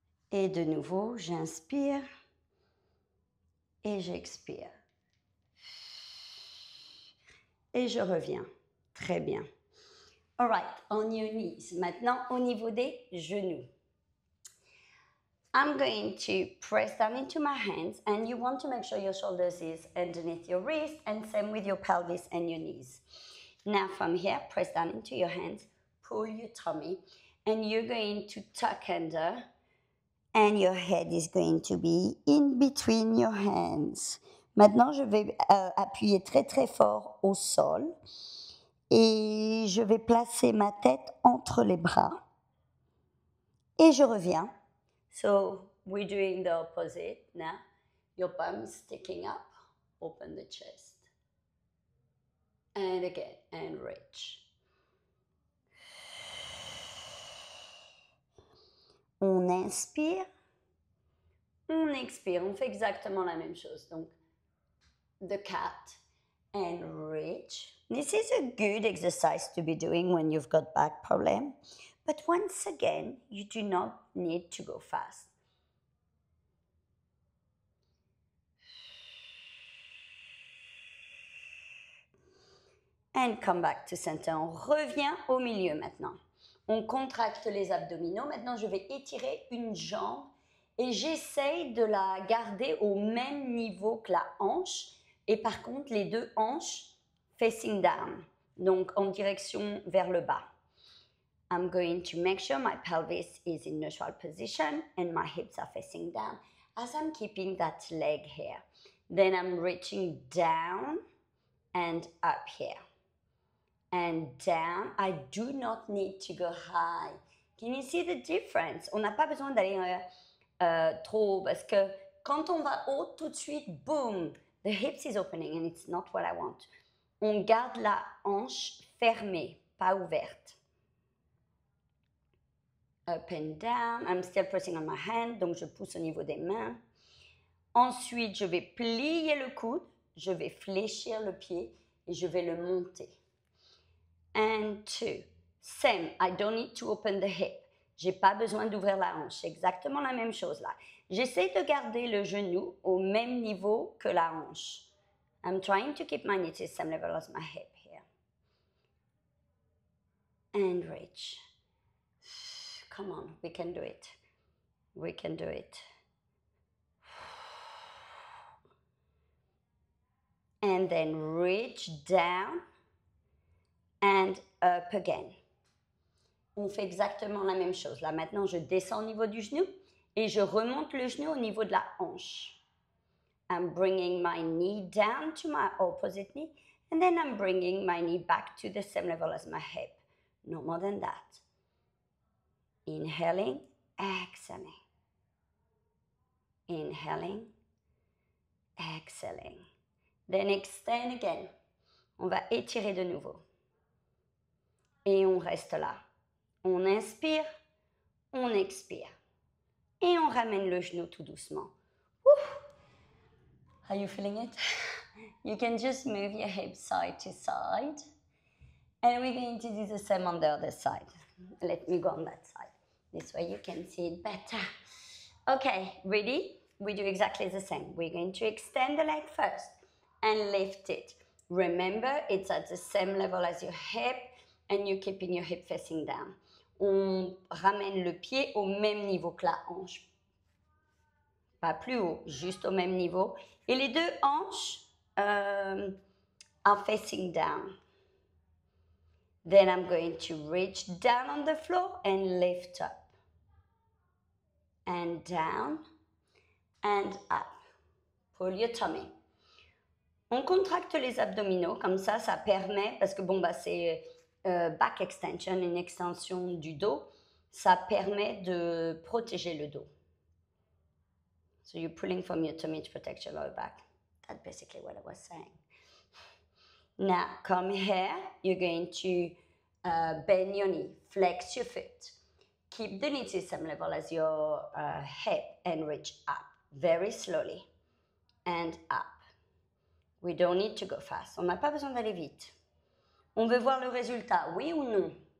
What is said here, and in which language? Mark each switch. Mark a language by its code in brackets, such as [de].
[fr] Et de nouveau, j'inspire et j'expire. Et je reviens. Très bien. [en] All right, on your knees. [fr] Maintenant, au niveau des genoux. [en] I'm going to press down into my hands, and you want to make sure your shoulders is underneath your wrist, and same with your pelvis and your knees. Now from here, press down into your hands, pull your tummy, and you're going to tuck under, and your head is going to be in between your hands. [fr] Maintenant, je vais appuyer très très fort au sol, et je vais placer ma tête entre les bras, et je reviens. [en] So we're doing the opposite now. Your palms sticking up, open the chest. And again, and reach. [fr] On inspire, on expire. On fait exactement la même chose. [en] Donc, the cat and reach. This is a good exercise to be doing when you've got back problem. But once again, you do not need to go fast. And come back to center. [fr] On revient au milieu maintenant. On contracte les abdominaux. Maintenant, je vais étirer une jambe et j'essaye de la garder au même niveau que la hanche. Et par contre, les deux hanches [en] facing down. [fr] Donc, en direction vers le bas. [en] I'm going to make sure my pelvis is in neutral position and my hips are facing down as I'm keeping that leg here. Then I'm reaching down and up here. And down. I do not need to go high. Can you see the difference? [fr] On n'a pas besoin d'aller trop parce que quand on va haut, tout de suite, [en] boom, the hips is opening and it's not what I want. [fr] On garde la hanche fermée, pas ouverte. [en] Up and down. I'm still pressing on my hand, [fr] donc je pousse au niveau des mains. Ensuite, je vais plier le coude, je vais fléchir le pied et je vais le monter. [en] And two. Same, I don't need to open the hip. [fr] J'ai pas besoin d'ouvrir la hanche. C'est exactement la même chose là. J'essaie de garder le genou au même niveau que la hanche. [en] I'm trying to keep my knee to the same level as my hip here. And reach. Come on, we can do it. We can do it. And then reach down and up again. [fr] On fait exactement la même chose. Là, maintenant, je descends au niveau du genou et je remonte le genou au niveau de la hanche. [en] I'm bringing my knee down to my opposite knee, and then I'm bringing my knee back to the same level as my hip. No more than that. Inhaling, exhaling. Inhaling, exhaling. Then extend again. [fr] On va étirer de nouveau. Et on reste là. On inspire, on expire. Et on ramène le genou tout doucement. [en] Woo! Are you feeling it? You can just move your hips side to side. And we're going to do the same on the other side. Let me go on that side. This way you can see it better. Okay, ready? We do exactly the same. We're going to extend the leg first and lift it. Remember, it's at the same level as your hip and you're keeping your hip facing down. [fr] On ramène le pied au même niveau que la hanche. Pas plus haut, juste au même niveau. Et les deux hanches [en] are facing down. Then I'm going to reach down on the floor and lift up. And down and up. Pull your tummy. [fr] On contracte les abdominaux, comme ça permet, parce que bon, bah, c'est back extension, une extension du dos. Ça permet de protéger le dos. [en] So you're pulling from your tummy to protect your lower back. That's basically what I was saying. Now, come here. You're going to bend your knee, flex your foot. Keep the knee to the same level as your hip and reach up very slowly and up. We don't need to go fast. [fr] On n'a pas besoin d'aller vite. On veut voir le résultat, oui ou non?